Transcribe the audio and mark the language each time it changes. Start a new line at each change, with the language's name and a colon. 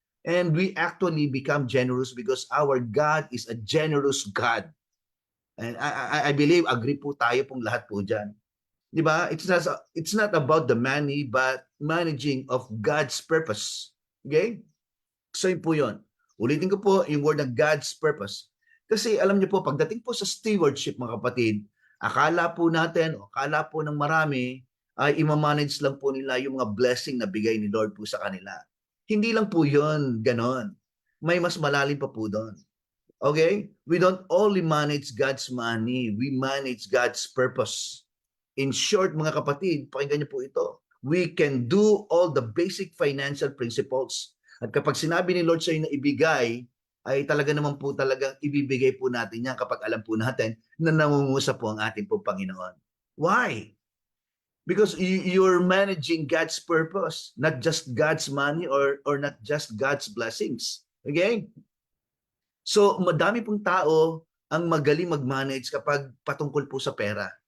English: And we actually become generous because our God is a generous God. And I believe,
Filipino: agree po tayo pong lahat po dyan. Di ba?
English: It's not about the money, but managing of God's purpose.
Filipino: Okay? So yun po yun. Ulitin ko po yung word ng God's purpose. Kasi alam niyo po, pagdating po sa stewardship mga kapatid, akala po natin, akala po ng marami, ay imamanage lang po nila yung mga blessing na bigay ni Lord po sa kanila. Hindi lang po yun, ganon. May mas malalim pa po doon. Okay?
English: We don't only manage God's money, we manage God's purpose. In short,
Filipino: mga kapatid, pakinggan niyo po ito.
English: We can do all the basic financial principles.
Filipino: At kapag sinabi ni Lord sa iyo na ibigay, ay talaga naman po talagang ibibigay po natin yan kapag alam po natin na nangungusa po ang ating po Panginoon.
English: Why? Because you're managing God's purpose, not just God's money or not just God's blessings. Okay?
Filipino: So, madami pong tao ang magaling mag-manage kapag patungkol po sa pera.